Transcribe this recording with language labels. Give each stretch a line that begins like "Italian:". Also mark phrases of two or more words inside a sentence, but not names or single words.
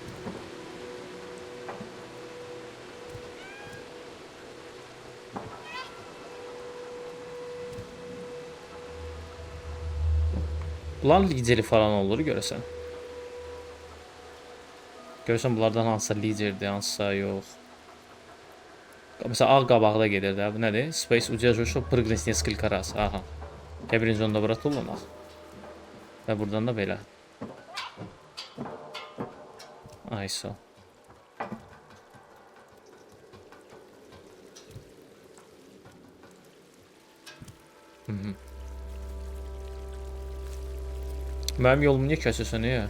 Azerbaijani: Bunların lideri falan olur görəsən. Görürsən bunlardan hansısa liderdir, hansısa yox. Mesela ağ qabaqda gedir də. Bu nədir?
Russian: Space удерживаешь прыгнуть несколько раз.
Azerbaijani: Aha. Birinci onda bura tullanaq. Və buradan da belə. ISO. Mənim yolumu niyə kəsirsən, niyə?